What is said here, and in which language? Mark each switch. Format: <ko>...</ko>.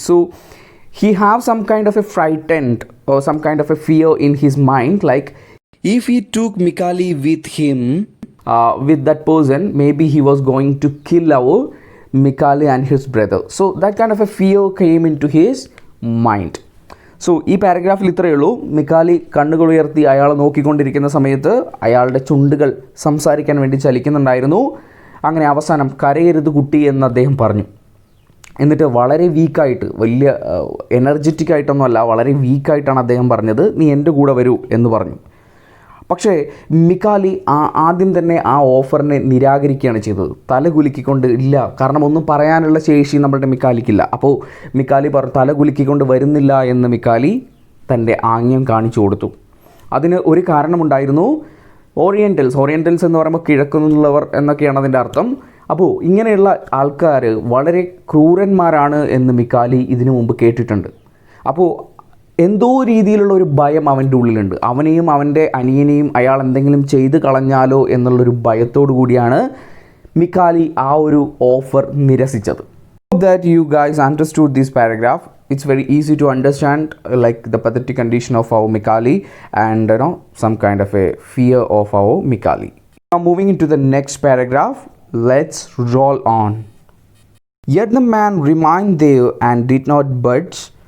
<en>So he have some kind of a frightened or some kind of a fear in his mind, like if he took Mikali with him, with that person, maybe he was going to kill our Mikali and his brother. So that kind of a fear came into his mind.</en> <ml>So ഈ പാരഗ്രാഫിൽ ഇത്രയേ ഉള്ളൂ. മിക്കാലി കണ്ണുകൾ ഉയർത്തി അയാളെ നോക്കിക്കൊണ്ടിരിക്കുന്ന സമയത്ത് അയാളുടെ ചുണ്ടുകൾ സംസാരിക്കാൻ വേണ്ടി ചലിക്കുന്നുണ്ടായിരുന്നു. അങ്ങനെ അവസാനം "കരയരുത് കുട്ടി" എന്ന് അദ്ദേഹം പറഞ്ഞു. എന്നിട്ട് വളരെ വീക്കായിട്ട്, വലിയ എനർജറ്റിക് ആയിട്ടൊന്നുമല്ല, വളരെ വീക്കായിട്ടാണ് അദ്ദേഹം പറഞ്ഞത്, "നീ എൻ്റെ കൂടെ വരൂ" എന്ന് പറഞ്ഞു. പക്ഷേ മിക്കാലി ആദ്യം തന്നെ ആ ഓഫറിനെ നിരാകരിക്കുകയാണ് ചെയ്തത്. തല കുലുക്കിക്കൊണ്ട്, ഇല്ല, കാരണം ഒന്നും പറയാനുള്ള ശേഷി നമ്മളുടെ മിക്കാലിക്കില്ല. അപ്പോൾ മിക്കാലി തല കുലുക്കിക്കൊണ്ട് വരുന്നില്ല എന്ന് മിക്കാലി തൻ്റെ ആംഗ്യം കാണിച്ചു കൊടുത്തു. അതിന് ഒരു കാരണമുണ്ടായിരുന്നു. ഓറിയൻറ്റൽസ് എന്ന് പറയുമ്പോൾ കിഴക്കുനിന്നുള്ളവർ എന്നൊക്കെയാണ് അതിൻ്റെ അർത്ഥം. അപ്പോൾ ഇങ്ങനെയുള്ള ആൾക്കാർ വളരെ ക്രൂരന്മാരാണ് എന്ന് മിക്കാലി ഇതിനു മുമ്പ് കേട്ടിട്ടുണ്ട്. അപ്പോൾ എന്തോ രീതിയിലുള്ള ഒരു ഭയം അവൻ്റെ ഉള്ളിലുണ്ട്. അവനെയും അവൻ്റെ അനിയനെയും അയാൾ എന്തെങ്കിലും ചെയ്ത് കളഞ്ഞാലോ എന്നുള്ളൊരു ഭയത്തോടു കൂടിയാണ് മിക്കാലി ആ ഒരു offer നിരസിച്ചത്.</ml> <en>That you guys understood this paragraph. It's very easy to understand, like the pathetic condition of our Mikali and some kind of a fear of our Mikali. Now moving into the next paragraph. Let's roll on. Yet the man remained there and did not budge.</en>